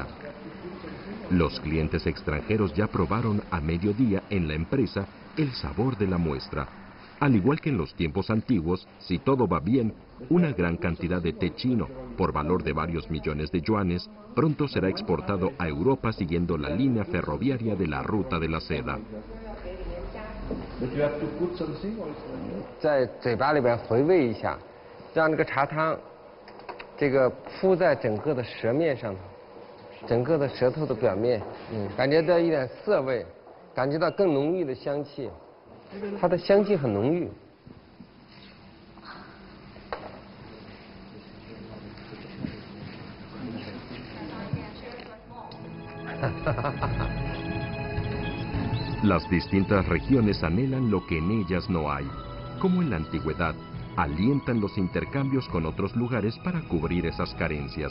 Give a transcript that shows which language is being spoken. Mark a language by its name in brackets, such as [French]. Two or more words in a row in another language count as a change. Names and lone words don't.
[Spanish] Los clientes extranjeros ya probaron a mediodía en la empresa el sabor de la muestra. Al igual que en los tiempos antiguos, si todo va bien, una gran cantidad de té chino, por valor de varios millones de yuanes, pronto será exportado a Europa siguiendo la línea ferroviaria de la ruta de la seda. [Chinese] 在嘴巴里边回味一下，让这个茶汤这个铺在整个的舌面上，整个的舌头的表面，感觉到一点涩味，感觉到更浓郁的香气，它的香气很浓郁。 [Spanish] Las distintas regiones anhelan lo que en ellas no hay. Como en la antigüedad, alientan los intercambios con otros lugares para cubrir esas carencias.